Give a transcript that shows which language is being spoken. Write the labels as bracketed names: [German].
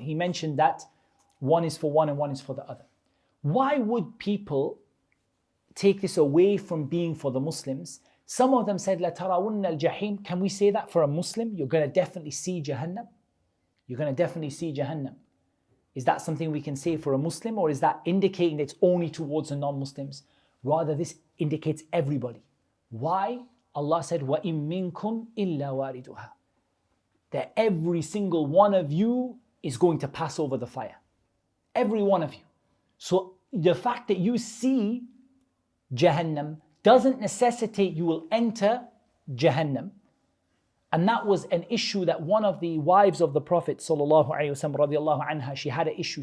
[English] He mentioned that one is for one and one is for the other. Why would people take this away from being for the Muslims? Some of them said, [Arabic] La tarawunna al-jahim. [English] Can we say that for a Muslim? You're going to definitely see Jahannam. You're going to definitely see Jahannam. Is that something we can say for a Muslim, or is that indicating that it's only towards the non-Muslims? Rather, this indicates everybody. Why? Allah said, [Arabic] وَإِن مِّنكُمْ إِلَّا وَارِدُهَا. [English] That every single one of you is going to pass over the fire. Every one of you. So the fact that you see Jahannam doesn't necessitate you will enter Jahannam. And that was an issue that one of the wives of the Prophet sallallahu alaihi wasallam radiallahu anha, she had an issue.